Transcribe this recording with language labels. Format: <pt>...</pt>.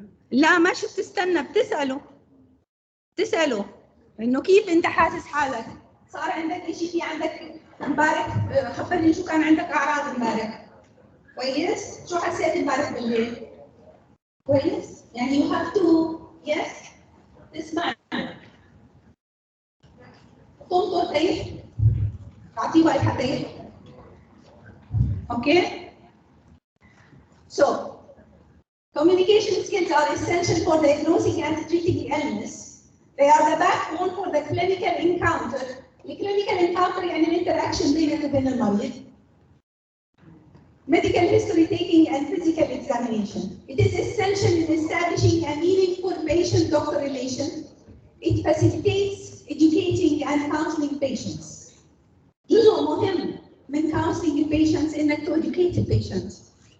<ar>لا ماشي بتستنى، بتساله انه كيف انت حاسس حالك؟ صار عندك شيء، في عندك امبارح خبرني شو كان عندك اعراض امبارح. كويس؟ شو حسيت امبارح بالليل؟ كويس؟ يعني</ar> <en>you have to yes</en> <ar>تسمع تنطر تيحكي، تعطيه وقت حتى يحكي. اوكي؟</ar> <en>So communication skills are essential for diagnosing and treating illness. They are the backbone for the clinical encounter. The clinical encounter</en> <ar>يعني الانتراكشن بينك وبين المريض.</ar> <en>Medical history taking and physical examination. It is essential in establishing a meaningful patient-doctor relation. It facilitates educating and counseling patients.</en> <ar>جزء مهم من</ar> <en>counseling patients</en> <ar>إنك</ar> <en>to educate the patients.</en>